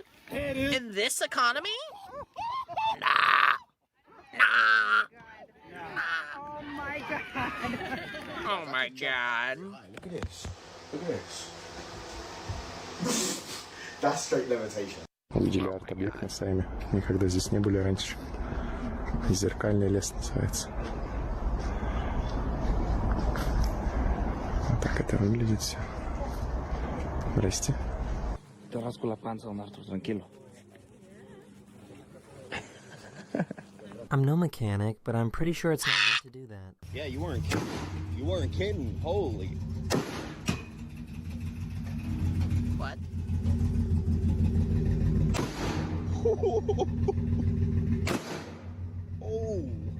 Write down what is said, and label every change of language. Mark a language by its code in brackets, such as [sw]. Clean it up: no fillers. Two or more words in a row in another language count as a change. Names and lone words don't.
[en] There it is. In this economy? Nah. Oh my god. Oh my god. Look at this. Look at this. That's straight levitation. [ru] Увидели арт-объект на сайме. Никогда здесь не были раньше. Зеркальный лес называется. Вот так это выглядит все. Здрасте. [es] Te rasco la panza, Marto, tranquilo. [en] I'm no mechanic, but I'm pretty sure it's not meant to do that. Yeah, you weren't kidding. You weren't kidding. Holy. What? Oh.